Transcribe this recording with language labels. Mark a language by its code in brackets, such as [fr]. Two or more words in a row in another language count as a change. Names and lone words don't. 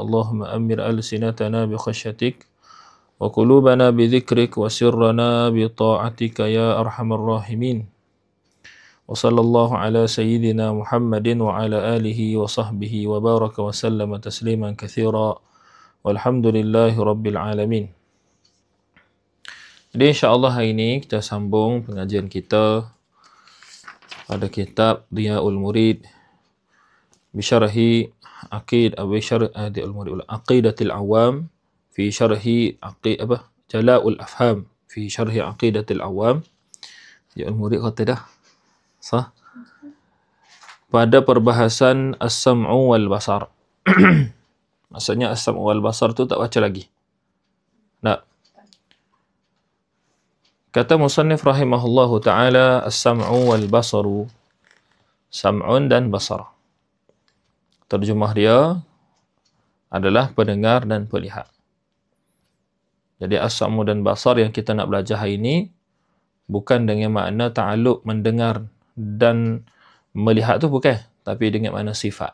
[ar] اللهم أمر ألسنتنا بخشيتك وقلوبنا بذكرك وسرنا بطاعتك يا أرحم الراحمين. وصلى الله على سيدنا محمد وعلى آله وصحبه وبارك وسلم تسليما كثيرا والحمد لله رب العالمين. [ms] Jadi insyaAllah hari ini kita sambung pengajian kita pada kitab Diyaul Murid bisyarhi Aqidatil Awam fi syarhi Jala'ul Afham fi syarhi Aqidatil Awam. Diyaul Murid kata dah sah pada perbahasan [ar] السمع والبصر. [ms] Maksudnya [ar] السمع والبصر [ms] tu tak baca lagi. Tak. Kata musannif [ar] رحمه الله تعالى, السمع والبصر, [ms] sam'un dan basar. Terjemah dia adalah pendengar dan pelihat. Jadi as-sam'u dan basar yang kita nak belajar hari ini bukan dengan makna ta'alluq mendengar dan melihat tu bukan, tapi dengan makna sifat.